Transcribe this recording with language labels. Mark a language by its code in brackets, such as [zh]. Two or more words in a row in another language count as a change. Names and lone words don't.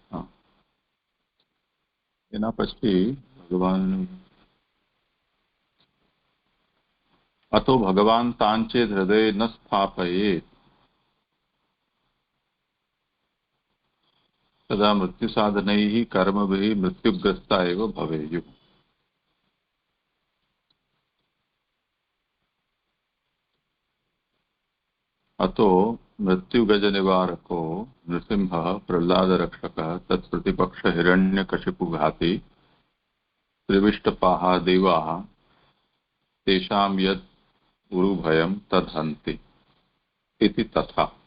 [gu] એના પછી [sa] भगवान अतो भगवान तांचेद हृदय न स्थापयेत तदा मृत्यु साधनै कर्मभि मृत्युग्रस्ता एव भवेयुः. अतो मृत्युगज निवारको नृसिंह प्रह्लाद रक्षक तत्प्रतिपक्ष हिरण्यकशिपु घाती त्रिविष्टपाः देवाः तेषां यद् गुरुभयं तद्हन्ति इति तथा.